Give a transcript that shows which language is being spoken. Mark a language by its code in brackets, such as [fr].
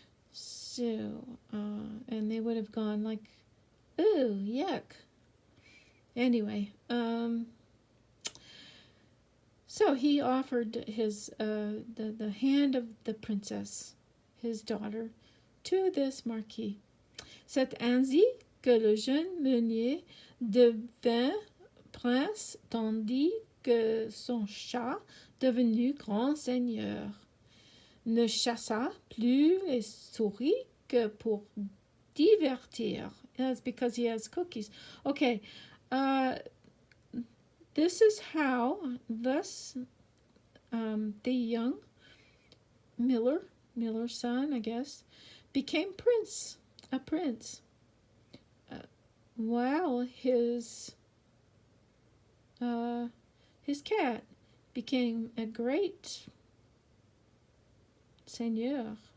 [en] So, and they would have gone like, ooh, yuck. Anyway, so he offered his the hand of the princess, his daughter, to this marquis. [fr] C'est ainsi que le jeune meunier devint prince, tandis que son chat, devenu grand seigneur, ne chassa plus les souris que pour divertir. [en] That's because he has cookies. Okay, this is how thus the young Miller's son, I guess, became a prince, while his cat became a great seigneur.